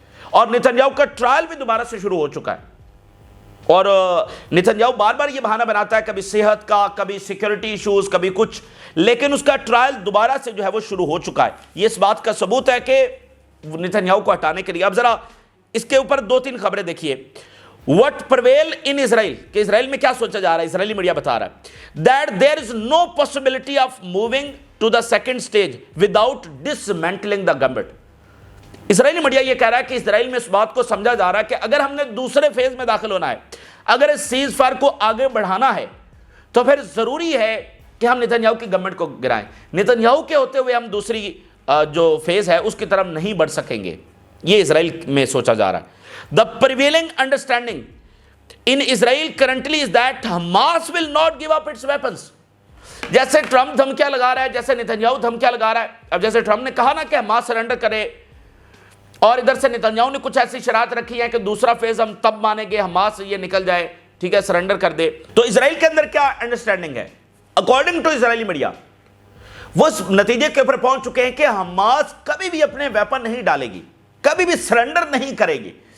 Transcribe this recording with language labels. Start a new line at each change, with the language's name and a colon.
Urdu: اور نتن یاہو کا ٹرائل بھی دوبارہ سے شروع ہو چکا ہے. اور نتن یاہو بار بار یہ بہانہ بناتا ہے، کبھی صحت کا، کبھی سیکیورٹی ایشوز، کبھی کچھ، لیکن اس کا ٹرائل دوبارہ سے جو ہے وہ شروع ہو چکا ہے. یہ اس بات کا ثبوت ہے کہ نتن یاہو کو ہٹانے کے لیے. اب ذرا اس کے اوپر 2-3 خبریں دیکھیے.
English: What prevail in Israel
Urdu: کہ اسرائیل میں کیا سوچا جا رہا ہے. اسرائیلی میڈیا بتا رہا ہے
English: that there is no possibility of moving to the second stage without dismantling the government.
Urdu: Israeli media یہ کہہ رہا ہے کہ اسرائیل میں اس بات کو سمجھا جا رہا ہے کہ اگر ہم نے دوسرے فیز میں داخل ہونا ہے, اگر اس سیز فائر کو آگے بڑھانا ہے, تو پھر ضروری ہے کہ ہم نتنیاہو کی گورنمنٹ کو گرائیں. نتنیاہو کے ہوتے ہوئے ہم دوسری جو فیز ہے اس کی طرف نہیں بڑھ سکیں گے, یہ اسرائیل میں سوچا جا رہا ہے.
English: The prevailing understanding in Israel currently is that Hamas will not give up its weapons.
Urdu: جیسے ٹرمپ دھمکیاں لگا رہا ہے, جیسے نتنیاہو دھمکیاں لگا رہا ہے. اب جیسے ٹرمپ نے کہا نا کہ حماس سرنڈر کرے, اور ادھر سے نتنیاہو نے کچھ ایسی شرائط رکھی ہیں کہ دوسرا فیز ہم تب مانیں گے حماس سے یہ نکل جائے, ٹھیک ہے, سرنڈر کر دے. تو اسرائیل کے اندر کیا انڈرسٹینڈنگ ہے اکارڈنگ ٹو اسرائیلی میڈیا؟ وہ اس نتیجے کے اوپر پہنچ چکے ہیں کہ حماس کبھی بھی اپنے ویپن نہیں ڈالے گی, کبھی بھی سرنڈر نہیں کرے گی.